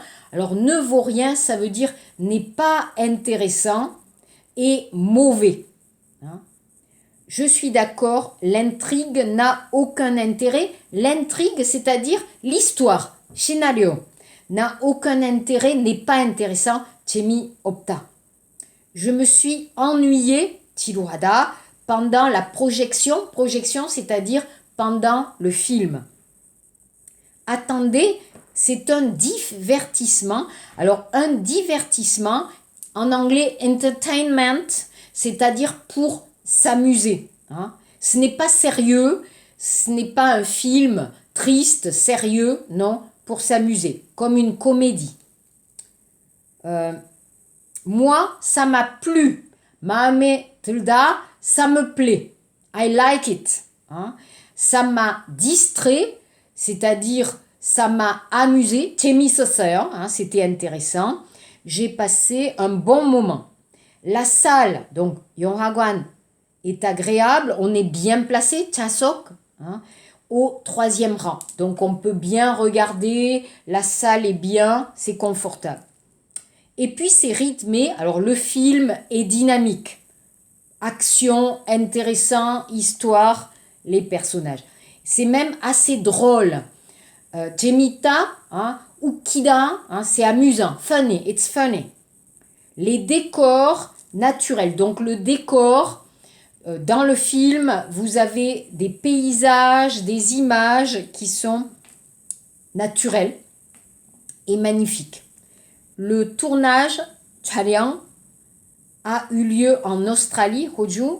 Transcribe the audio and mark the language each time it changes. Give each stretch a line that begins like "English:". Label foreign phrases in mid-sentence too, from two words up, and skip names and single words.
French: Alors, ne vaut rien, ça veut dire n'est pas intéressant et mauvais. Hein? Je suis d'accord, l'intrigue n'a aucun intérêt. L'intrigue, c'est-à-dire l'histoire, scénario, n'a aucun intérêt, n'est pas intéressant.
Korean: 재미 없다.
French: Je me suis ennuyée, 지루하다, pendant la projection. Projection, c'est-à-dire pendant le film. Attendez, c'est un divertissement. Alors, un divertissement, en anglais, entertainment, c'est-à-dire pour s'amuser. Hein. Ce n'est pas sérieux, ce n'est pas un film triste, sérieux, non, pour s'amuser, comme une comédie. Moi, ça m'a plu.
Korean: 마음에 들다,
French: ça me plaît.
English: I like it.
French: Hein. Ça m'a distrait, c'est-à-dire ça m'a amusé.
Korean: 재밌었어요.
French: Hein, c'était intéressant. J'ai passé un bon moment. La salle, donc Yonghagwan, est agréable. On est bien placé, jasok, hein, au 3e rang. Donc on peut bien regarder. La salle est bien, c'est confortable. Et puis c'est rythmé. Alors le film est dynamique. Action, intéressant, histoire. les personnages. C'est même assez drôle. Jemita, hein, Ukida, hein, c'est amusant.
English: Funny, it's funny.
French: Les décors naturels. Donc le décor, dans le film, vous avez des paysages, des images qui sont naturelles et magnifiques. Le tournage, 촬영, a eu lieu en Australie, Hoju.